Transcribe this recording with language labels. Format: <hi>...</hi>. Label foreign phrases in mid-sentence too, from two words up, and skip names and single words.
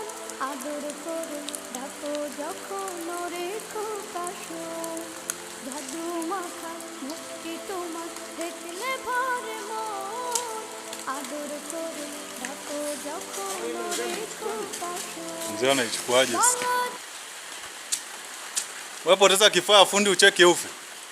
<bn>আদর করে ডাকো যখন ওরে খোকাশোন। সাধু মাথা মুক্তি তোমার দেখলে ভরে মন। আদর করে ডাকো যখন ওরে খোকাশোন।</bn> <sw>Mzee anaichukuaje? Wewe poteza kifaa fundi ucheke ufe.</sw>